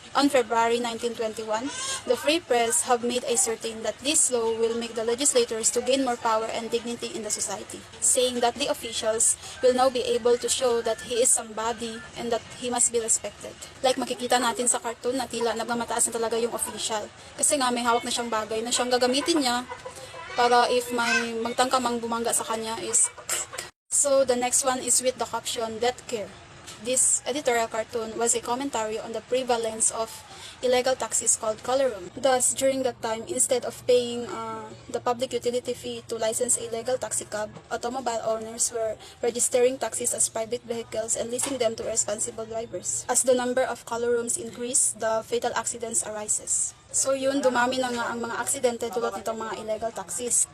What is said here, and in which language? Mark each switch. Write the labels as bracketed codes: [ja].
[en] On February 1921, the Free Press have made a certain that this law will make the legislators to gain more power and dignity in the society, saying that the officials will now be able to show that he is somebody and that he must be respected. [tl] Like makikita natin sa cartoon na tila nagmamataas na talaga yung official. Kasi nga may hawak na siyang bagay na siyang gagamitin niya para if may magtangkamang bumangga sa kanya is... [en] So the next one is with the caption, Death Care. This editorial cartoon was a commentary on the prevalence of illegal taxis called color room. Thus, during that time, instead of paying the public utility fee to license a legal taxi cab, automobile owners were registering taxis as private vehicles and leasing them to responsible drivers. As the number of color rooms increase, the fatal accidents arises. [tl] So yun, dumami na nga ang mga aksidente dulot nitong mga illegal taxis.